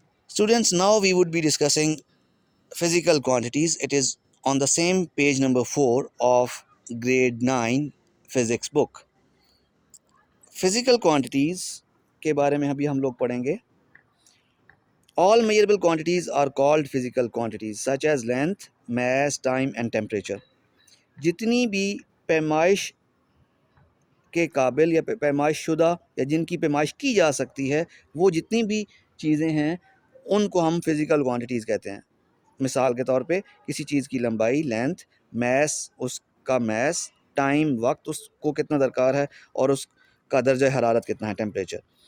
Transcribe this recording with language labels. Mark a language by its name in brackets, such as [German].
[English] Students, now we would be discussing physical quantities. It is on the same page number 4 of grade 9 physics book. [Urdu] Physical quantities کے بارے میں ابھی ہم لوگ پڑھیں گے. [English] All measurable quantities are called physical quantities such as length, mass, time and temperature. [Urdu] جتنی بھی پیمائش کے قابل یا پیمائش شدہ یا جن کی پیمائش کی جا سکتی ہے, وہ جتنی بھی چیزیں ہیں ان کو ہم فزیکل کوانٹیٹیز کہتے ہیں. مثال کے طور پہ کسی چیز کی لمبائی لینتھ, میس اس کا میس, ٹائم وقت اس کو کتنا درکار ہے, اور اس کا درجہ حرارت کتنا ہے ٹیمپریچر.